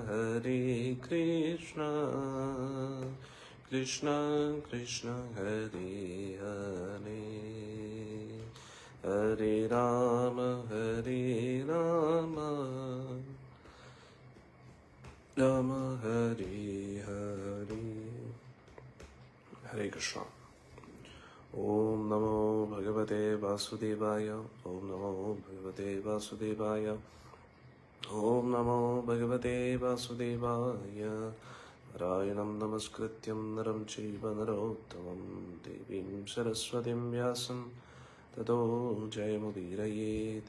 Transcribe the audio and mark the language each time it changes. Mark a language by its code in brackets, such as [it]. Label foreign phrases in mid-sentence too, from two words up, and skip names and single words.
[sa] കൃഷ്ണ കൃഷ്ണ ഹരേ ഹരേ ഹരേ രാമ രാമ ഹരേ ഹരേ. ഹരേ കൃഷ്ണ. ഓം നമോ ഭഗവതേ വാസുദേവായ. ഓം നമോ ഭഗവതേ വാസുദേവായ. ഓം നമോ ഭഗവതേ വാസുദേവായ. നാരായണം നമസ്കൃത്യം നരം ചൈവ നരോത്തമം ദേവീം സരസ്വതിം വ്യാസം തതോ ജയമുദീരയേത്.